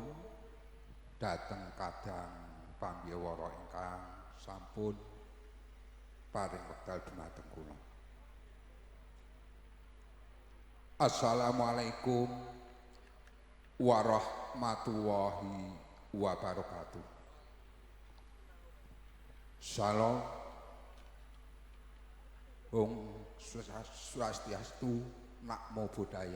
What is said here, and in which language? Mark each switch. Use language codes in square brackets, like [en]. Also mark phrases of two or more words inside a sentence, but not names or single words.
[jv] dhateng kadang pambiwara ingkang sampun paring wekdal dhumateng kula. [ar] السلام عليكم ورحمة الله وبركاته. [sa] Salam Om Swastiastu [pi] Namo Buddhaya.